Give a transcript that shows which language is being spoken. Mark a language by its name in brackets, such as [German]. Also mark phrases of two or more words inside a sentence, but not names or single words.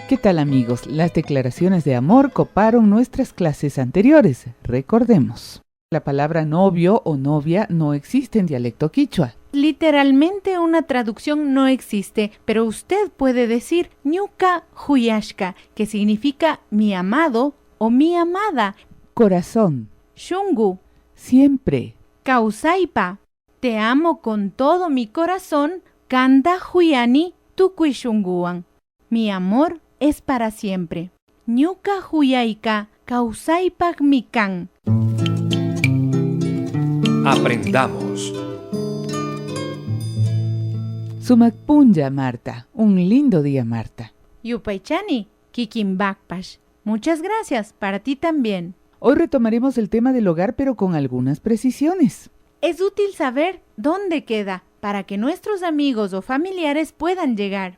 [Spanish] ¿Qué tal, amigos? Las declaraciones de amor coparon nuestras clases anteriores. Recordemos. La palabra novio o novia no existe en dialecto quichua. Literalmente una traducción no existe, pero usted puede decir [Quechua] ñuka huyashka, [Spanish] que significa mi amado o mi amada. Corazón. [Quechua] Shungu. [Spanish] Siempre. [Quechua] Kausaipa. [Spanish] Te amo con todo mi corazón. [Quechua] Kanda huyani tukui shunguan. [Spanish] Mi amor es para siempre. [Quechua] Ñuka huyaika kausaipak mikan. [Spanish] Aprendamos. [Quechua] Sumakpunya, Marta. [Spanish] Un lindo día, Marta. [Quechua] Yupaychani, kikimbakpash. [Spanish] Muchas gracias, para ti también. Hoy retomaremos el tema del hogar, pero con algunas precisiones. Es útil saber dónde queda para que nuestros amigos o familiares puedan llegar.